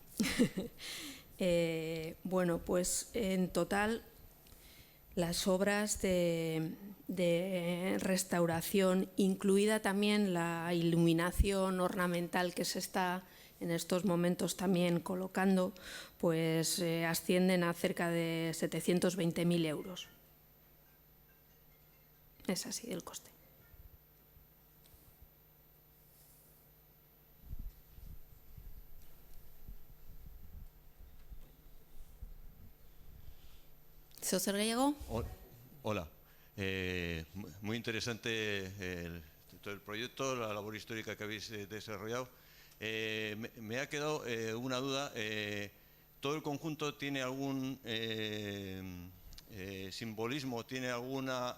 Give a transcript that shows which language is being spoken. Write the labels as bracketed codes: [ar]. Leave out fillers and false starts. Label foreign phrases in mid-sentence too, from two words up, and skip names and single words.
[es] Bueno, pues en total las obras de restauración, incluida también la iluminación ornamental que se está en estos momentos también colocando, pues ascienden a cerca de 720.000 euros. Es así el coste. [eu] ¿Zer gehiago? [es] Hola. Muy interesante todo el proyecto, la labor histórica que habéis desarrollado. Me ha quedado una duda. ¿Todo el conjunto tiene algún simbolismo? ¿Tiene alguna...